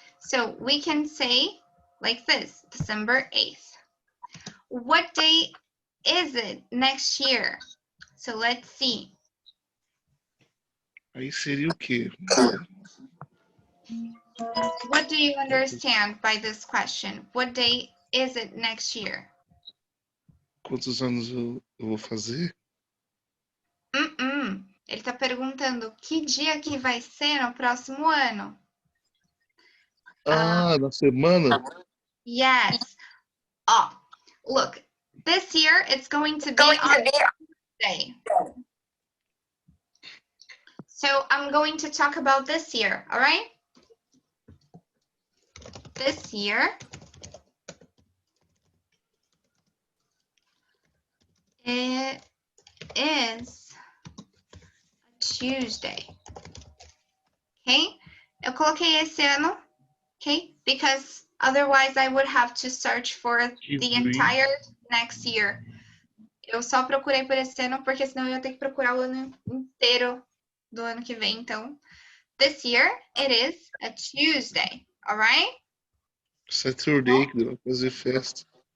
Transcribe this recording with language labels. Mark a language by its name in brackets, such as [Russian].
[English] So we can say like this, December 8th. What day is it next year? So let's see. [Portuguese] Aí seria o quê? [English] What do you understand by this question? What day is it next year? [Portuguese] Quantos anos eu vou fazer? Ele está perguntando que dia que vai ser no próximo ano. Na semana? [English] Yes. Oh, look, this year it's going to be on Tuesday. So I'm going to talk about this year, all right? This year it is a Tuesday. Okay? [Portuguese] Eu coloquei esse ano, okay? [English] Because otherwise I would have to search for the entire next year. [Portuguese] Eu só procurei por esse ano porque senão eu ia ter que procurar o ano inteiro do ano que vem. [English] Então, this year it is a Tuesday, all right? [Portuguese] Saturday, que deu pra fazer festa.